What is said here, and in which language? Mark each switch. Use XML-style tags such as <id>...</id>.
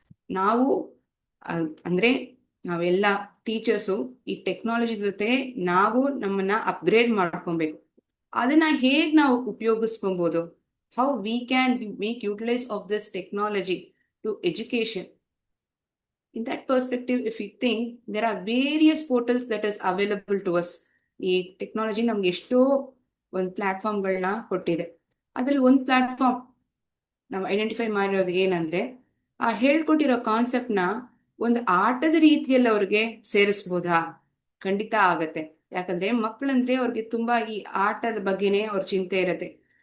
<kn>ನಾವು ಅಂದ್ರೆ ನಾವೆಲ್ಲ ಟೀಚರ್ಸು ಈ ಟೆಕ್ನಾಲಜಿ ಜೊತೆ ನಾವು ನಮ್ಮನ್ನ ಅಪ್ಗ್ರೇಡ್ ಮಾಡ್ಕೊಬೇಕು. ಅದನ್ನ ಹೇಗ್ ನಾವು ಉಪಯೋಗಿಸ್ಕೊಬಹುದು?</kn> <en>How we can make utilise of this technology to education. In that perspective, if we think, there are various portals that is available to us.</en> <kn>ಈ ಟೆಕ್ನಾಲಜಿ ನಮ್ಗೆ ಎಷ್ಟೋ ಒಂದು ಪ್ಲಾಟ್ಫಾರ್ಮ್ಗಳನ್ನ ಕೊಟ್ಟಿದೆ. ಅದ್ರಲ್ಲಿ ಒಂದು ಪ್ಲಾಟ್ಫಾರ್ಮ್ ನಾವು ಐಡೆಂಟಿಫೈ ಮಾಡಿರೋದು ಏನಂದ್ರೆ, ಆ ಹೇಳ್ಕೊಟ್ಟಿರೋ ಕಾನ್ಸೆಪ್ಟ್ನ ಒಂದು ಆಟದ ರೀತಿಯಲ್ಲಿ ಅವ್ರಿಗೆ ಸೇರಿಸ್ಬೋದಾ? ಖಂಡಿತ ಆಗತ್ತೆ. ಯಾಕಂದ್ರೆ ಮಕ್ಕಳಂದ್ರೆ ಅವ್ರಿಗೆ ತುಂಬಾ ಈ ಆಟದ ಬಗ್ಗೆನೇ ಅವ್ರ ಚಿಂತೆ ಇರತ್ತೆ.</kn>